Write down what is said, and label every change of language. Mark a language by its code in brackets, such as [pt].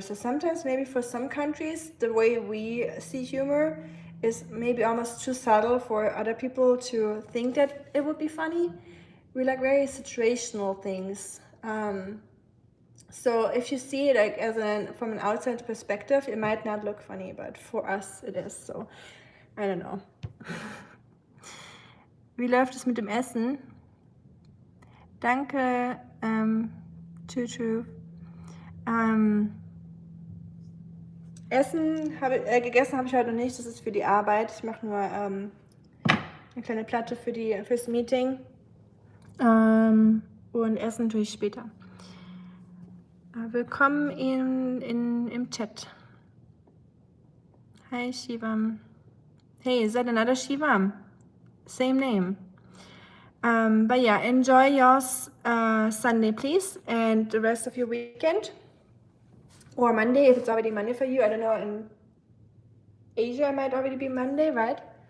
[en] So sometimes maybe for some countries, the way we see humor is maybe almost too subtle for other people to think that it would be funny. We like very situational things. So if you see it like from an outside perspective, it might not look funny, but for us it is. So I don't know. [de] Wie läuft es mit dem Essen? Danke, Tutu. Gegessen habe ich heute noch nicht, das ist für die Arbeit. Ich mache nur eine kleine Platte fürs Meeting. Und essen natürlich später. Willkommen im Chat. [en] Hi, Shivam. Hey, is that another Shivam? Same name. But yeah, enjoy your Sunday, please, and the rest of your weekend. Or Monday, if it's already Monday for you. I don't know, in Asia it might already be Monday, right?